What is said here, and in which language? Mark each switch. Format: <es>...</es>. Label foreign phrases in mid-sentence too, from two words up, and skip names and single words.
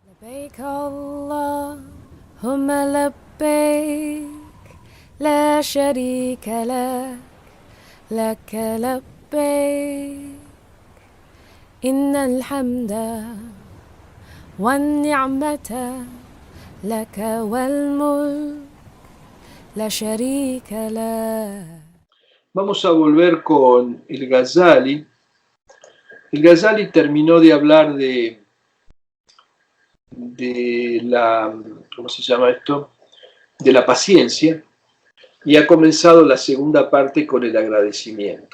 <ar>لبيك اللهم لبيك لا شريك لك لك لبيك إن الحمد والنعمة لك والملك لا شريك لك.</ar> <es>Vamos a volver con el Ghazali. El Ghazali terminó de hablar de la, ¿cómo se llama esto? De la paciencia, y ha comenzado la segunda parte con el agradecimiento.</es>